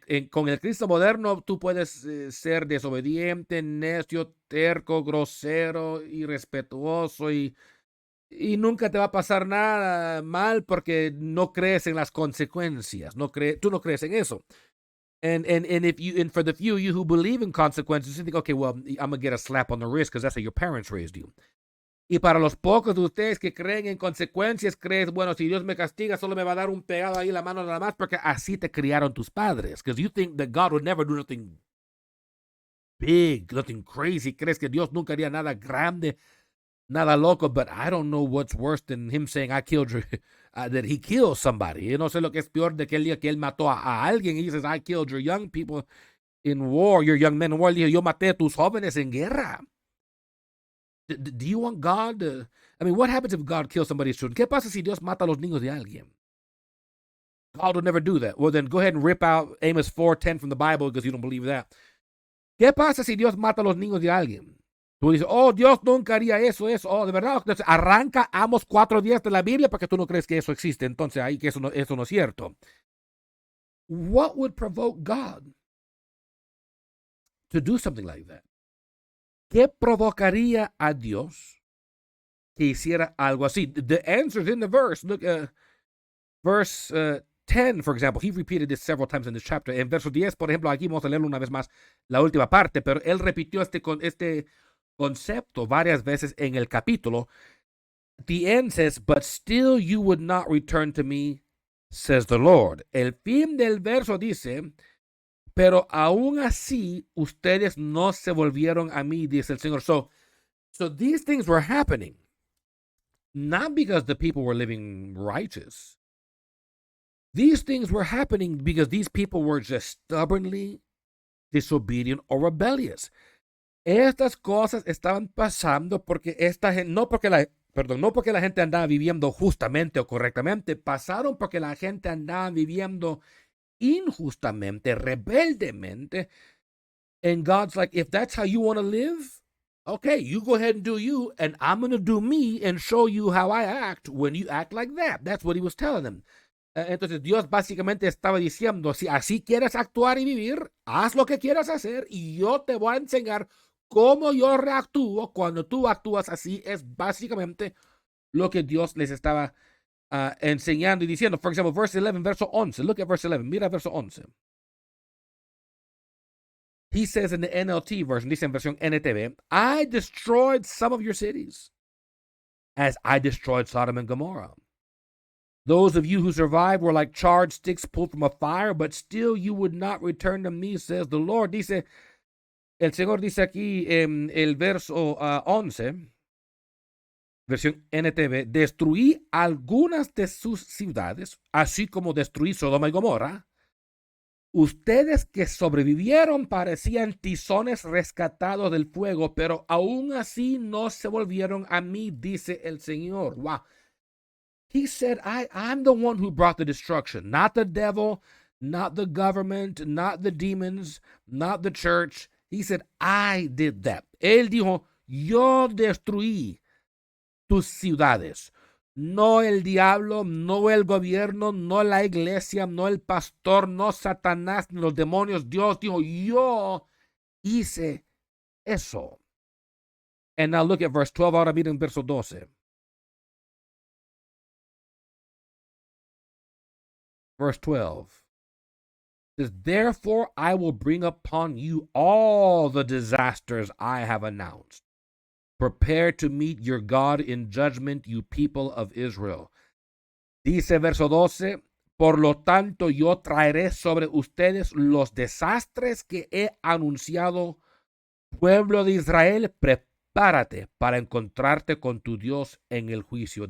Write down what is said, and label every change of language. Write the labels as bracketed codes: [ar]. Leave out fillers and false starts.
[es] Con el Cristo moderno tú puedes ser desobediente, necio, terco, grosero, irrespetuoso y nunca te va a pasar nada mal porque no crees en las consecuencias, tú no crees en eso. [en] And for the few of you who believe in consequences, you think, okay, well, I'm gonna get a slap on the wrist because that's how your parents raised you. [es] Y para los pocos de ustedes que creen en consecuencias, crees, bueno, si Dios me castiga, solo me va a dar un pegado ahí la mano nada más porque así te criaron tus padres. [en] Because you think that God would never do nothing big, nothing crazy. [es] Crees que Dios nunca haría nada grande, nada loco. [en] But I don't know what's worse than him saying, I killed you, that he killed somebody. [es] Yo no sé lo que es peor de que él mató a alguien. [en] He says, I killed your young people in war, your young men in war. [es] Yo maté a tus jóvenes en guerra. [en] Do you want God? I mean, what happens if God kills somebody's children? [es] ¿Qué pasa si Dios mata a los niños de alguien? [en] God would never do that. Well, then go ahead and rip out Amos 4:10 from the Bible because you don't believe that. [es] ¿Qué pasa si Dios mata a los niños de alguien? Tú dices, oh, Dios nunca haría eso. Oh, de verdad. Entonces, arranca Amos 4:10 de la Biblia porque tú no crees que eso existe. Entonces, ahí que eso no es cierto. [en] What would provoke God to do something like that? [es] ¿Qué provocaría a Dios que hiciera algo así? [en] The answer is in the verse. Look, verse 10, for example. He repeated this several times in this chapter. [es] En verso 10, por ejemplo, aquí vamos a leerlo una vez más, la última parte, pero él repitió este concepto varias veces en el capítulo. [en] The end says, but still you would not return to me, says the Lord. [es] El fin del verso dice, pero aún así ustedes no se volvieron a mí, dice el Señor. [en] So these things were happening, not because the people were living righteous. These things were happening because these people were just stubbornly disobedient or rebellious. [es] Estas cosas estaban pasando porque esta gente, no porque la gente andaba viviendo justamente o correctamente, pasaron porque la gente andaba viviendo injustamente, rebeldemente, [en] And God's like, if that's how you want to live, okay, you go ahead and do you, and I'm going to do me and show you how I act when you act like that. That's what he was telling them. [es] Entonces Dios básicamente estaba diciendo, si así quieres actuar y vivir, haz lo que quieras hacer y yo te voy a enseñar cómo yo reactúo cuando tú actúas así. Es básicamente lo que Dios les estaba enseñando y diciendo. [en] For example, verse 11, verso 11. Look at verse 11. [es] Mira verso 11. [en] He says in the NLT version, [es] dice en versión NTV, [en] I destroyed some of your cities as I destroyed Sodom and Gomorrah. Those of you who survived were like charred sticks pulled from a fire, but still you would not return to me, says the Lord. [es] Dice, el Señor dice aquí en el verso 11, versión NTV, destruí algunas de sus ciudades, así como destruí Sodoma y Gomorra. Ustedes que sobrevivieron parecían tizones rescatados del fuego, pero aún así no se volvieron a mí, dice el Señor. [en] Wow. He said, I'm the one who brought the destruction, not the devil, not the government, not the demons, not the church. He said, I did that. [es] Él dijo, yo destruí tus ciudades. No el diablo, no el gobierno, no la iglesia, no el pastor, no Satanás, ni los demonios. Dios dijo, yo hice eso. [en] And now look at verse 12. [es] Ahora miren verso 12. [en] Verse 12 says, therefore I will bring upon you all the disasters I have announced. Prepare to meet your God in judgment, you people of Israel. [es] Dice verso 12, por lo tanto yo traeré sobre ustedes los desastres que he anunciado. Pueblo de Israel, prepárate para encontrarte con tu Dios en el juicio.